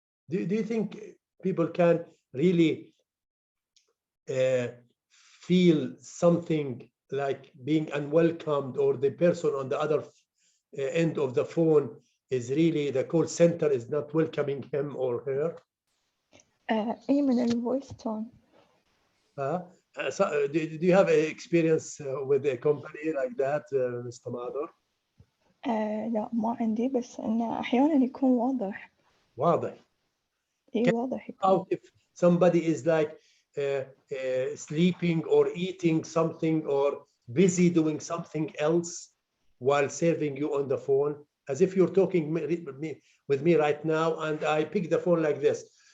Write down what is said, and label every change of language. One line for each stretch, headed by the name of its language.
English: Do you think people can really feel something like being unwelcomed, or the person on the other end of the phone is really, the call center is not welcoming him or her?
Arabic: من ال
English: voice tone. So, do you have experience with a company like that, Mr. Madar?
Arabic: لا ما عندي، بس إنه أحيانًا يكون واضح. واضح. إيه واضح يكون.
English: Out if somebody is like sleeping or eating something or busy doing something else while serving you on the phone, as if you're talking with me right now, and I pick the phone like this.